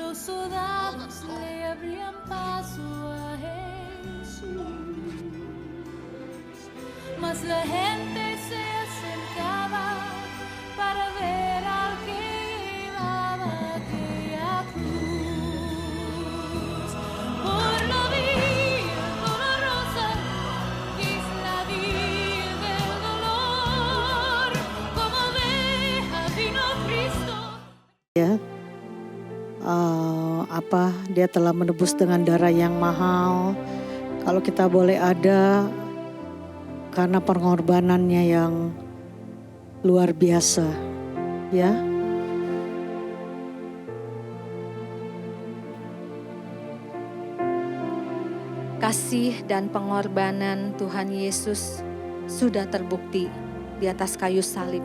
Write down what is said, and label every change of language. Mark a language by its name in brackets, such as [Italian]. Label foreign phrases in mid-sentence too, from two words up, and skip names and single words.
[Spanish] soldados le abrían paso a Jesús, mas la gente se acercaba para ver al que llevaba aquella cruz. Por la vía dolorosa, que es la vía del dolor, como oveja vino Cristo. [Indonesian] Ya, dia telah menebus dengan darah yang mahal. Kalau kita boleh ada, karena pengorbanannya yang luar biasa, ya. Kasih dan pengorbanan Tuhan Yesus sudah terbukti di atas kayu salib.